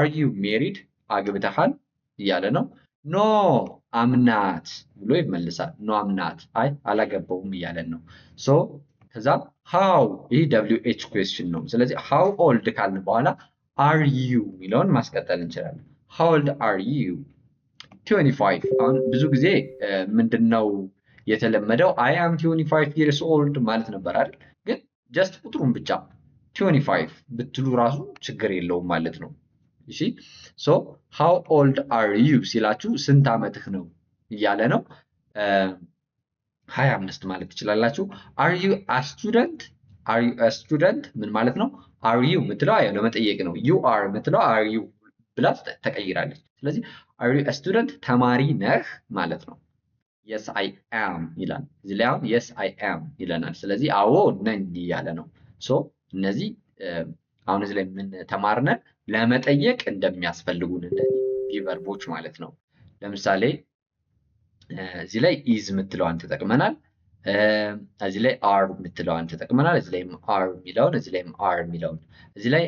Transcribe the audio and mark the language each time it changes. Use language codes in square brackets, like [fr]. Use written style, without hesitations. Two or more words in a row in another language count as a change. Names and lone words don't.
[en] you married [am] አግብተሃል እያለ ነው። [en] no am not [am] ብሎ ይመልሳል። [en] no am not [am] አይ አላገባውም እያለን ነው። ሶ ከዛ ሃው ይህ [en] WH question [am] ነው። ስለዚህ [en] how old [am] ካልን በኋላ [en] are you [am] የሚለውን ማስቀጠል እንችላለን። [en] how old are you [am] 25። አሁን ብዙ ጊዜ ምንድነው የተለመደው [en] I am 25 years old [am] ማለት ነበር አይደል? ግን ጀስት ቁጥሩን ብቻ 25 ብትሉ ራሱ ችግር የለውም ማለት ነው። እሺ ሶ [en] how old are you [am] ሲላችሁ ስንት ዓመትህ ነው እያለ ነው። 25 ማለት ትችላላችሁ። [en] are you a student? are you a student [am] ምን ማለት ነው? [en] are you [am] የምትለው ለመጠየቅ ነው። [en] you are [am] የምትለው [en] are you [am] ብላ ተቀይራለች። ስለዚህ [en] are you a student [am] ተማሪ ነህ ማለት ነው። [en] yes I am [am] ይላል። እዚህ ላይ አሁን [en] yes I am [am] ይለናል። ስለዚህ አዎ ነኝ እያለ ነው። ሶ እነዚህ አሁን እዚህ ላይ ምን ተማርነ? ለመጠየቅ እንደሚያስፈልጉን እንደዚህ ቨርቦች ማለት ነው። ለምሳሌ እዚህ ላይ ኢዝ የምትለዋን ተጠቅመናል። እዚህ ላይ አር የምትለዋን ተጠቅመናል። እዚህ ላይም አር የሚለውን እዚህ ላይም አር የሚለውን እዚህ ላይ